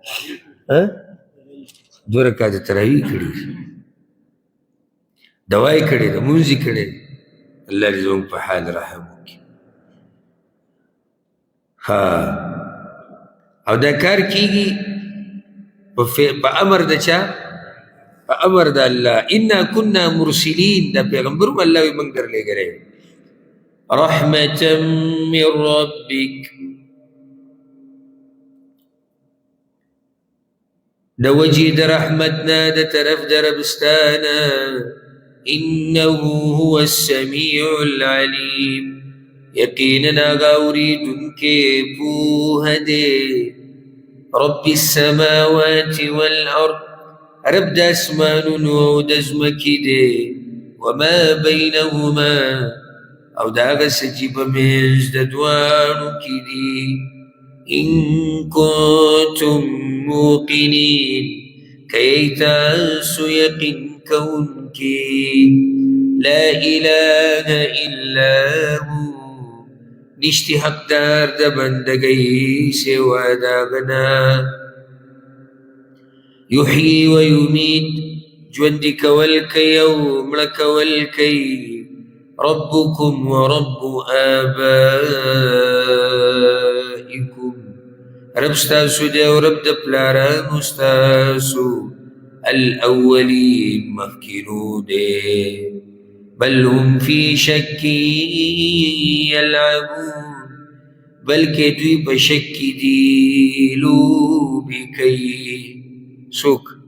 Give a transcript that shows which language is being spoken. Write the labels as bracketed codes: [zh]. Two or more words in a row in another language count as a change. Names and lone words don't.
[ps] دوه رکعته تراویح کړي دوا یې کړې ده مونځ یې کړی الله دې زموږ په حال رحم وکړي او دا کار کېږي په امر د چا په امر د الله [ar] انا كنا مرسلین [ps] دا پیغمبر هم الله وي موږ درلېږلی [ar] رحمة من ربك [ps] د وجې د رحمتنا د طرف د ربستانه [ar] إنه هو السميع العليم [ps] یقینا هغه اورېدونکی پوهه دی [ar] رب السماوات والأرض [ps] رب د اسمانونو او د ځمکې دی [ar] وما بینهما [ps] او د هغه څه چې په منځ د دواړو کې دي [ar] ان کنتم موقنین [ps] که تاسو یقین کوونکي [ar] لا اله الا هو [ps] نشتی حقدار د بندګۍ سوا د هغه نه [ar] یحیی و یمیت [ps] ژوندي کول کوي او مړه کول کوي [ar] ربكم ورب [ps] آبائكم رب ستاسو دی او رب د پلارانو ستاسو الاولین مخکینو دی بل هم [ar] فی شک یلعبون [ps] بلکې دوی په شک کې دي لوبې کوي څوک